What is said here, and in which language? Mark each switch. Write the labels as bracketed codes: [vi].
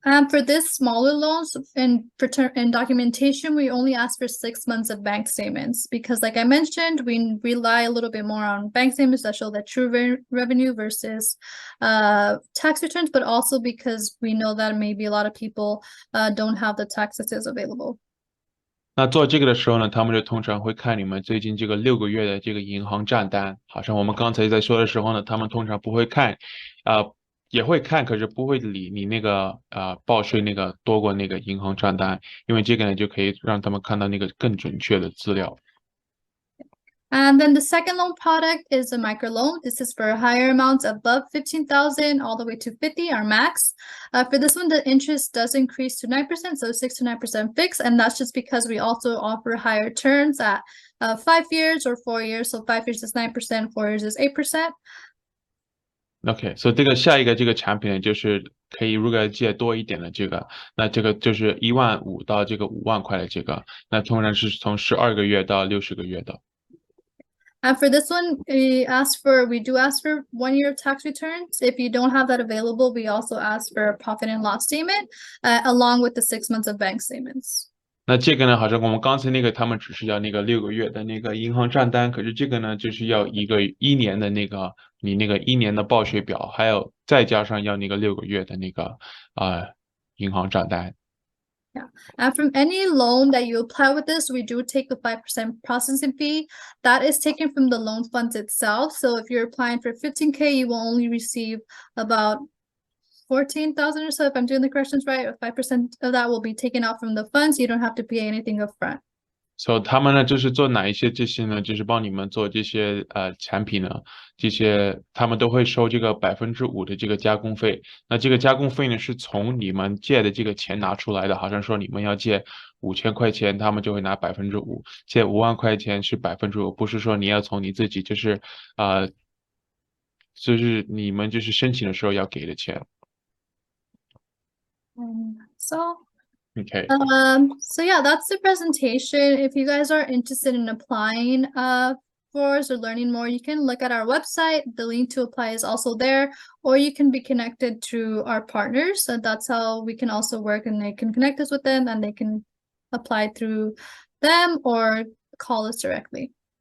[en] For this smaller loans and documentation, we only ask for 6 months of bank statements because, like I mentioned, we rely a little bit more on bank statements that show that true revenue versus tax returns, but also because we know that maybe a lot of people don't have the tax assets available. [zh] 那做这个的时候呢，他们就通常会看你们最近这个6个月的这个银行账单，好像我们刚才在说的时候呢，他们通常不会看，也会看，可是不会理你那个报税那个多过那个银行账单，因为这个呢就可以让他们看到那个更准确的资料。 [en] And then the second loan product is a microloan. This is for higher amounts above 15,000 all the way to 50, our max. For this one, the interest does increase to 9%, so 6 to 9% fixed, and that's just because we also offer higher terms at 5 years or 4 years. So 5 years is 9%, 4 years is 8%. [zh] OK，所以这个下一个这个产品呢，就是可以如果要借多一点的这个，那这个就是15000到这个5万块的这个，那通常是从12个月到60个月的。 [en] And for this one, we do ask for 1 year of tax returns. If you don't have that available, we also ask for a profit and loss statement, along with the 6 months of bank statements. [zh] 那这个呢，好像我们刚才那个他们只是要那个6个月的那个银行账单，可是这个呢，就是要1年的那个你那个1年的报税表，还有再加上要那个6个月的那个银行账单。 [en] Yeah. And from any loan that you apply with this, we do take a 5% processing fee. That is taken from the loan funds itself. So if you're applying for 15K, you will only receive about 14,000 or so, if I'm doing the corrections right, or 5% of that will be taken out from the funds. You don't have to pay anything upfront. [zh] So 他们呢，就是做哪一些这些呢？就是帮你们做这些产品呢，这些他们都会收这个5%的这个加工费。那这个加工费呢，是从你们借的这个钱拿出来的。好像说你们要借5000块钱，他们就会拿5%；借5万块钱是5%，不是说你要从你自己就是你们就是申请的时候要给的钱。 [en] So. Okay. So yeah, that's the presentation. If you guys are interested in applying for us or learning more, you can look at our website. The link to apply is also there, or you can be connected to our partners. So that's how we can also work, and they can connect us with them and they can apply through them or call us directly.